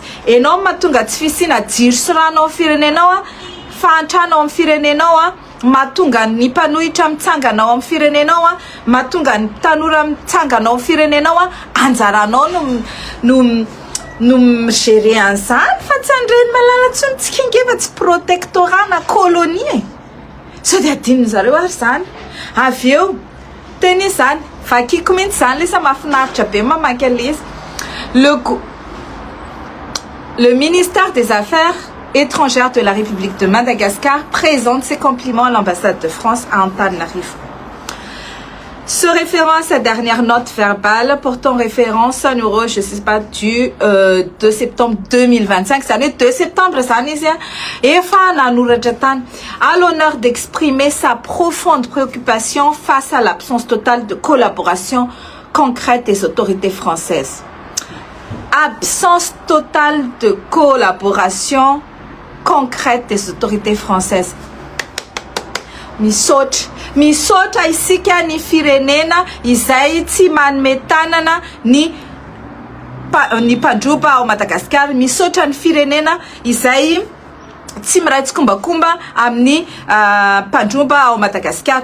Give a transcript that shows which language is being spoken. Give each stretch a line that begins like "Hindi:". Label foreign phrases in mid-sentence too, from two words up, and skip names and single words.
Malagasy: Enao mahatonga tsy fisiana jiro sy rano amin'ny firenenao fahantrano amin'ny firenenao mahatonga ny mpanohitra mitsanganao amin'ny firenenao mahatonga ny tanora mitsanganao amin'ny firenenao anjaranao no migérer an'izany fa tsy an'ireny malala tsy mitsikingeva tsy protectorat na colonie sao dia adininy zareo ary zany. Avy eo teny zany vakiko mihitsy zany lesa mahafinaritra be mamaky an'ilay izy.
French: Le ministère des Affaires étrangères de la République de Madagascar présente ses compliments à l'ambassade de France à Antananarivo. Se référant à sa dernière note verbale portant référence à numéro, je sais pas, du 2 septembre 2025, c'est l'année 2 septembre, ça et à l'honneur d'exprimer sa profonde préoccupation face à l'absence totale de collaboration concrète des autorités françaises. Absence totale de collaboration concrète des autorités françaises.
Malagasy: Misaotra isika ny firenena izay tsy manome tanana ny mpandroba ao Madagasikara. Misaotra ny firenena izay tsy miray tsikombakomba amin'ny mpandroba ao Madagasikara.